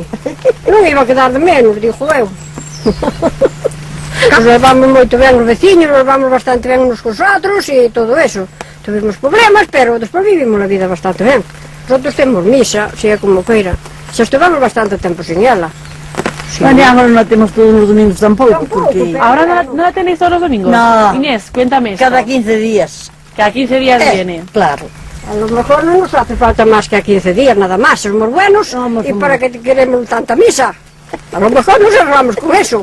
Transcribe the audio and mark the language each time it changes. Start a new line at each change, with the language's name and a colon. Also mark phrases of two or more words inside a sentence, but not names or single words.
Galician: Non iba a quedar de menos, dixo eu. Nos levamos moito ben os veciños, nos levamos bastante ben uns cos outros e
Spanish: todo eso.
Galician: Tuvimos problemas, pero despois vivimos a vida bastante ben. Nosotros temos misa, sea como queira. Xa estivemos bastante tempo sin ela.
Spanish: Sí. Bueno, ahora no la tenemos todos los domingos tampoco. Porque... ¿Ahora no la tenéis todos los domingos? No. Inés, cuéntame esto. Cada 15 días. Cada 15 días viene. Claro. A lo mejor non nos hace falta máis que a 15 días, nada máis. Somos buenos e para que queremos tanta misa. A lo mejor nos arreglamos con eso.